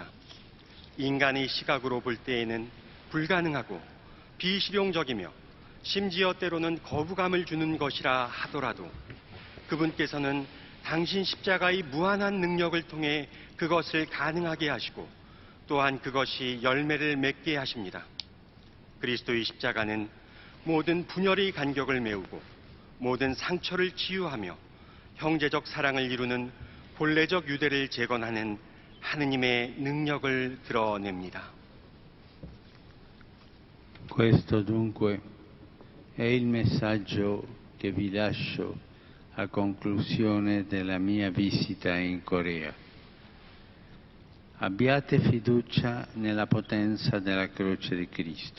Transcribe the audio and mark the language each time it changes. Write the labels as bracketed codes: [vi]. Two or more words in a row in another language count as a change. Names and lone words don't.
[ko] 인간의 시각으로 볼 때에는 불가능하고 비실용적이며 심지어 때로는 거부감을 주는 것이라 하더라도 그분께서는 당신 십자가의 무한한 능력을 통해 그것을 가능하게 하시고 또한 그것이 열매를 맺게 하십니다. 그리스도의 십자가는 모든 분열의 간격을 메우고 모든 상처를 치유하며 형제적 사랑을 이루는 본래적 유대를 재건하는 하느님의 능력을 드러냅니다. [it] Questo dunque è il messaggio che vi lascio a conclusione della mia visita in Corea. Abbiate fiducia nella potenza della croce di Cristo.